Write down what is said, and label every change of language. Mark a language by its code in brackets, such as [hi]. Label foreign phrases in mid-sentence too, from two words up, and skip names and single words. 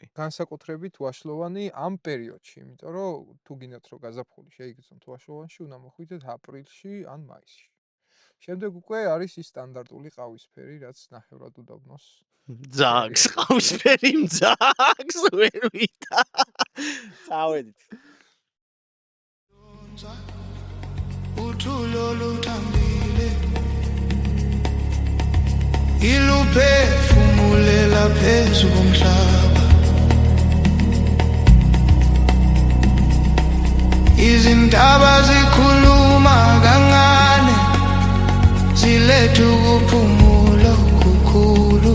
[ka] განსაკუთრებით ვაშლოვანი ამ პერიოდში, იმიტომ რომ თუ გინდათ რომ გაზაფხული შეიგრძნოთ ვაშლოვანში, უნდა მოხვიდეთ აპრილში ან მაისში. შემდეგ უკვე არის ის სტანდარტული ყავისფერი, რაც ნახევრად უდაბნოს. ძაგს ყავისფერი ძაგს ვერ ვიდა. წავედით. [zu] Utulo lutambile iluphefumulela phezu komhlaba izindaba zikhuluma kancane ziletha ukuphumula okukhulu